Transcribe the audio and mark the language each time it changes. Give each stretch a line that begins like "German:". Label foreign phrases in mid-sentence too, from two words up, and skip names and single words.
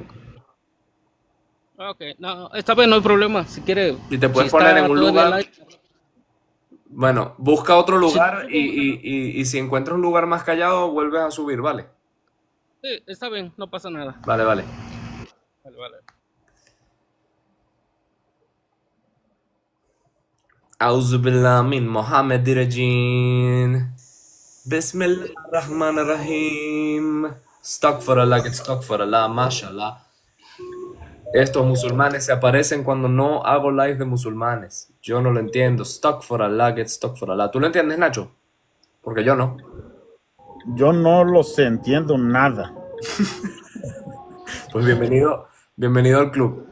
Spanish: Ok, no, esta vez no hay problema. Si quiere, Si te puedes si poner está en un todavía al lugar, aire. bueno, busca otro Sí, lugar y si encuentras un lugar más callado, vuelves a subir, ¿vale? sí, está bien, no pasa nada. Vale, vale. Vale.
Arabic: أعوذ بالله من محمد الرجيم. بسم الله الرحمن الرحيم. أستغفر الله، ما شاء الله.
Spanish: Estos musulmanes se aparecen cuando no hago live de musulmanes. Yo no lo entiendo. Astaghfirullah. ¿Tú lo entiendes, Nacho? Porque yo no. Yo no los entiendo nada. Pues bienvenido al club.